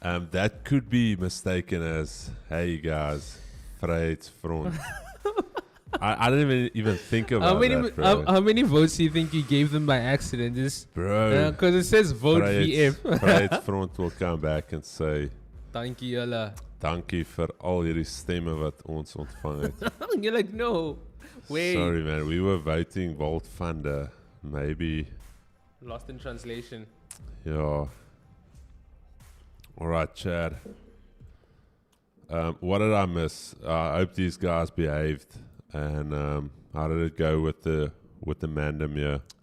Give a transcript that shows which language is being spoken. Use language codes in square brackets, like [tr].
[en] That could be mistaken as, hey guys, Vryheidsfront. I didn't even think about that, bro. How many votes do you think you gave them by accident? Just Bro, because it says vote VF. Vryheidsfront will come back and say, Thank you, Allah. [af] dankie vir al hierdie stemme wat ons ontvang het. [en] You're like, no. Wait. Sorry man, we were voting Vault Funder. Maybe, Lost in translation. yeah. Alright, Chad. What did I miss? I hope these guys behaved. And how did it go with the Mandem here?